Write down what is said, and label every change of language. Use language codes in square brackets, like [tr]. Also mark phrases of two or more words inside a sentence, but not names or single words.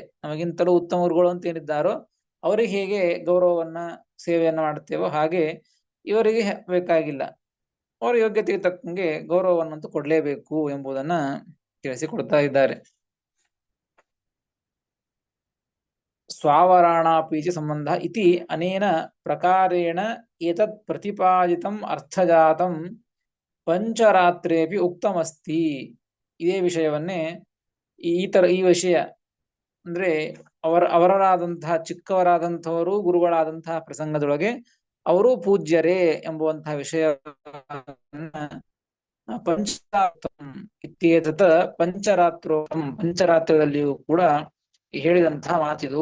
[kn] ನಮಗಿಂತಲೂ ಉತ್ತಮ ಗುರುಗಳು ಅಂತ ಏನಿದ್ದಾರೋ ಅವರಿಗೆ ಹೇಗೆ ಗೌರವವನ್ನ ಸೇವೆಯನ್ನ ಮಾಡ್ತೇವೋ ಹಾಗೆ ಇವರಿಗೆ ಬೇಕಾಗಿಲ್ಲ. ಅವರ ಯೋಗ್ಯತೆಗೆ ತಕ್ಕಂಗೆ ಗೌರವವನ್ನಂತೂ ಕೊಡ್ಲೇಬೇಕು ಎಂಬುದನ್ನ ತಿಳಿಸಿಕೊಡ್ತಾ ಇದ್ದಾರೆ. [sa] ಸ್ವಾವರಾಣಾಪೀಚ ಸಂಬಂಧ ಇತಿ ಅನೇನ ಪ್ರಕಾರೇಣ ಏತತ್ ಪ್ರತಿಪಾದಿತಂ ಅರ್ಥಜಾತಂ ಪಂಚರಾತ್ರೇಪಿ ಉಕ್ತಮಸ್ತಿ. [kn] ಇದೇ ವಿಷಯವನ್ನೇ ಈ ವಿಷಯ ಅಂದ್ರೆ ಅವರರಾದಂತಹ ಚಿಕ್ಕವರಾದಂಥವರು ಗುರುಗಳಾದಂತಹ ಪ್ರಸಂಗದೊಳಗೆ ಅವರು ಪೂಜ್ಯರೇ ಎಂಬುವಂತಹ ವಿಷಯವನ್ನ [sa] ಪಂಚರಾತ್ರಂ ಇತ್ಯೇತತ್ ಪಂಚರಾತ್ರೋಕ್ತಂ, [kn] ಪಂಚರಾತ್ರದಲ್ಲಿಯೂ ಕೂಡ ಹೇಳಿದಂತಹ ಮಾತಿದು.